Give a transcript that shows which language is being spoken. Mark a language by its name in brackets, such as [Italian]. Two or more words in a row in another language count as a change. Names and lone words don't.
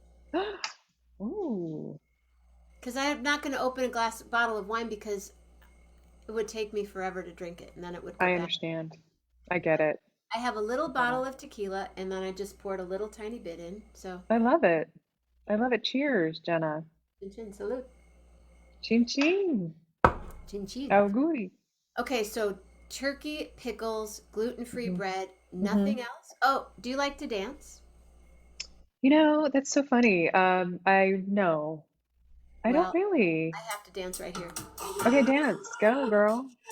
[English] Ooh. Because I'm not going to open a bottle of wine because it would take me forever to drink it, and then it would. I understand. I get it. I have a little bottle of tequila, and then I just poured a little tiny bit in. So. I love it. I love it. Cheers, Jenna. [Italian] Chin chin, salute. Chin chin. Chin chin. Auguri. [English] Okay, so turkey, pickles, gluten-free Mhm. bread, nothing else. Oh, do you like to dance? You know, that's so funny. I know. I Well, don't really. I have to dance right here. Okay, dance. Go, girl.